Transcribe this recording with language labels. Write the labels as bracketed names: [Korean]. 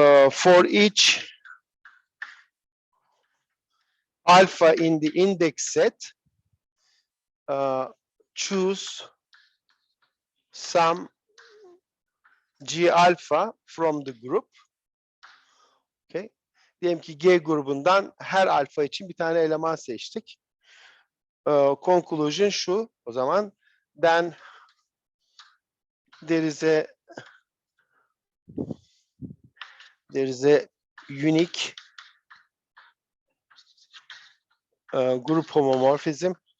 [English] For each alpha in the index set, choose some G alpha from the group. Okay. [Turkish] Diyelim ki G grubundan her alfa için bir tane eleman seçtik. Conclusion şu o zaman. [English] Then there is a unique group homomorphism